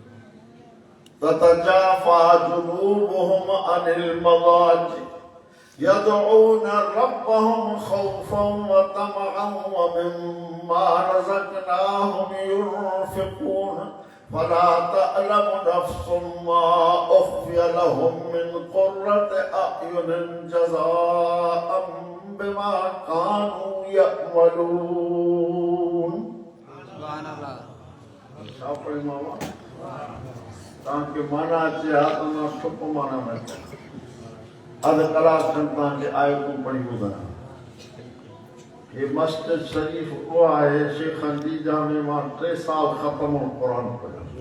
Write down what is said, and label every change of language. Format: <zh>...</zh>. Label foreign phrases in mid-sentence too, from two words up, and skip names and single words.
<ar>تتجافى جنوبهم عن المضاجع يدعون ربهم خوفا وطمعا ومما رزقناهم ينفقون فلا تعلم نفس ما أخفي لهم من قرة أعين جزاء بما كانوا يعملون. سبحان الله.</ar> <sd>छा पढ़ी मामा? तव्हांखे माना अचे हा त मां ठुप माना न अधु कलाक खनि तव्हांखे आयतूं पढ़ी ॿुधायां। हे मस्जिद शरीफ़ उहो आहे शेखनि जी जंहिंमें मां 3 साल ख़तम क़ुरान पढ़ियो।</sd>